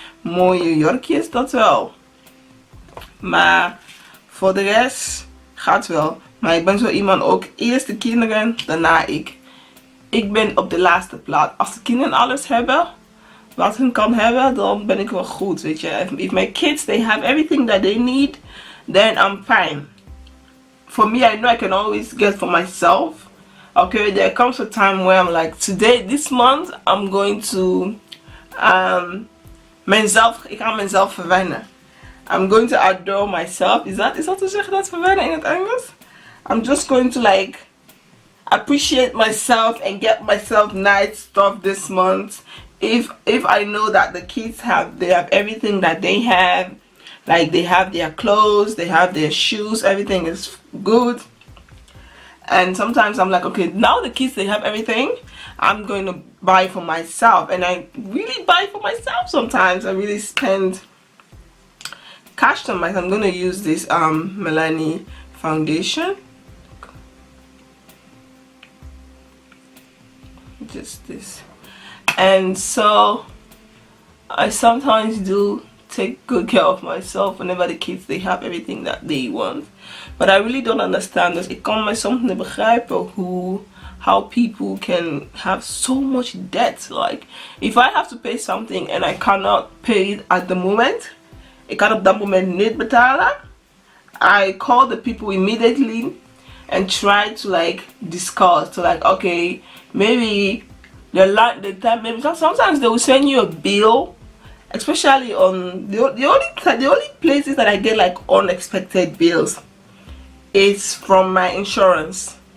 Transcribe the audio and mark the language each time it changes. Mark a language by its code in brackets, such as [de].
[nl] Mooie jurkjes, dat wel. Maar voor de rest gaat wel. Maar ik ben zo iemand ook. Eerst de kinderen, daarna ik. Ik ben op de laatste plaats. Als de kinderen alles hebben wat hun kan hebben, dan ben ik wel goed, weet je. [en] If my kids, they have everything that they need, then I'm fine. For me, I know I can always get for myself. Okay, there comes a time where I'm like, today, this month, I'm going to [nl] ik ga mezelf verwennen. [en] I'm going to adore myself. [nl] Is dat te zeggen, dat verwennen in het Engels? [en] I'm just going to like appreciate myself and get myself nice stuff this month. If I know that the kids they have everything that they have, like they have their clothes, they have their shoes, everything is good. And sometimes I'm like, okay, now the kids, they have everything, I'm going to buy for myself. And I really buy for myself sometimes. I really spend cash on myself. I'm going to use this Maybelline foundation. Just this. And so I sometimes do take good care of myself whenever the kids, they have everything that they want. But I really don't understand this. [nl] Ik kan mij soms niet begrijpen [en] how people can have so much debt. Like, if I have to pay something and I cannot pay it at the moment, [nl] ik kan op dat moment niet betalen, [en] I call the people immediately and try to like discuss. To like, okay, maybe sometimes they will send you a bill, especially on the only places that I get like unexpected bills is from my insurance.